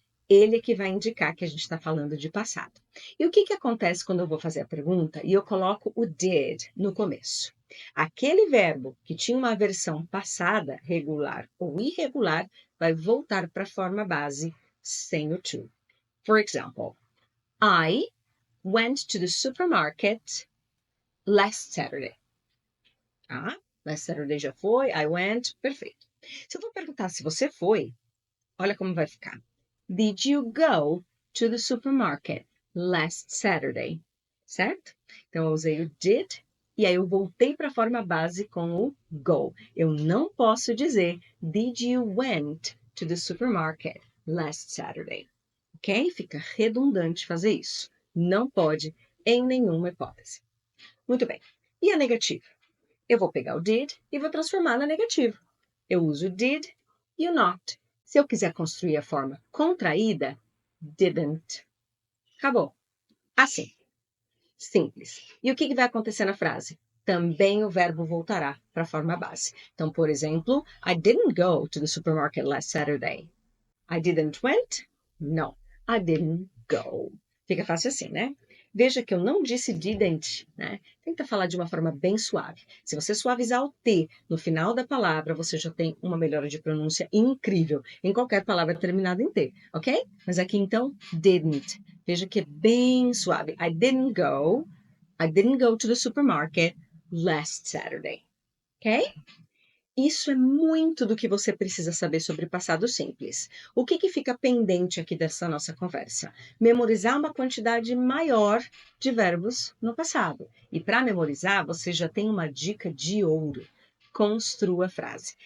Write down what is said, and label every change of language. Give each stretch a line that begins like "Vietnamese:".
Portuguese: Ele é que vai indicar que a gente está falando de passado. E o que acontece quando eu vou fazer a pergunta e eu coloco o did no começo? Aquele verbo que tinha uma versão passada, regular ou irregular, vai voltar para a forma base sem o to.
English: For example, I went to the supermarket last Saturday.
Portuguese: Ah, last Saturday já foi, I went, perfeito. Se eu vou perguntar se você foi, olha como vai ficar.
English: Did you go to the supermarket last Saturday?
Portuguese: Certo? Então, eu usei o did e aí eu voltei para a forma base com o go. Eu não posso dizer did you went to the supermarket last Saturday? Ok? Fica redundante fazer isso. Não pode em nenhuma hipótese. Muito bem. E a negativa? Eu vou pegar o did e vou transformar na negativa. Eu uso did e o not. Se eu quiser construir a forma contraída, didn't. Acabou. Assim. Simples. E o que vai acontecer na frase? Também o verbo voltará para a forma base.
English: Então, por exemplo, I didn't go to the supermarket last Saturday. I didn't went? No, I didn't go. Fica fácil assim, né?
Portuguese: Veja que eu não disse didn't, né? Tenta falar de uma forma bem suave. Se você suavizar o T no final da palavra, você já tem uma melhora de pronúncia incrível em qualquer palavra terminada em T, ok? Mas aqui então, didn't. Veja que é bem suave.
English: I didn't go to the supermarket last Saturday, ok?
Portuguese: Isso é muito do que você precisa saber sobre passado simples. O que fica pendente aqui dessa nossa conversa? Memorizar uma quantidade maior de verbos no passado. E para memorizar, você já tem uma dica de ouro. Construa a frase.